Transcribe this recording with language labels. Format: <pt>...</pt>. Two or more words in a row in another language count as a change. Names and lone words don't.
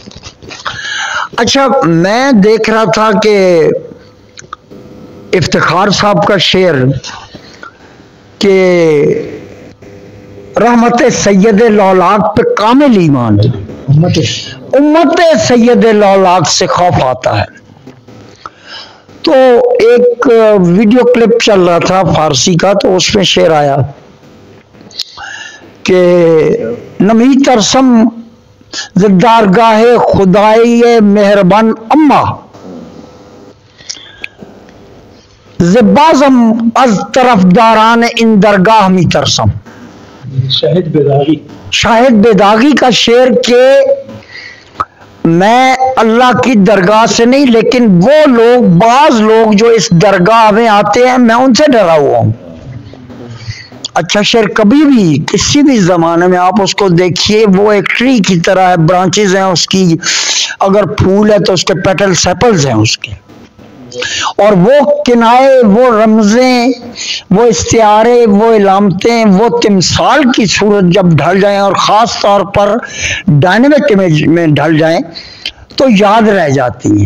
<ur>اچھا، میں دیکھ رہا تھا کہ افتخار صاحب کا شعر کہ رحمت سید لولاک پہ کامل ایمان، امت سید لولاک سے خوف آتا ہے۔ تو ایک ویڈیو کلپ چل رہا تھا فارسی کا، تو اس میں شعر آیا کہ</ur> <fa>نمی ترسم زدارگاہ خدائی مہربان اما، زبازم از طرفداران ان درگاہ می ترسم۔</fa> <ur>شاہد بیداغی کا شعر کہ میں اللہ کی درگاہ سے نہیں، لیکن وہ لوگ، بعض لوگ جو اس درگاہ میں آتے ہیں، میں ان سے ڈرا ہوا ہوں۔ اچھا، شعر کبھی بھی کسی بھی زمانے میں آپ اس کو دیکھیے، وہ ایک ٹری کی طرح ہے، برانچز ہیں اس کی، اگر پھول ہے تو اس کے</ur> <en>petal sepals</en> <ur>ہیں اس کے، اور وہ کنائے، وہ رمزیں، وہ استعارے، وہ علامتیں، وہ تمثال کی صورت جب ڈھل جائیں، اور خاص طور پر</ur> <en>dynamic image</en> <ur>میں ڈھل جائیں، تو یاد رہ جاتی ہیں۔</ur>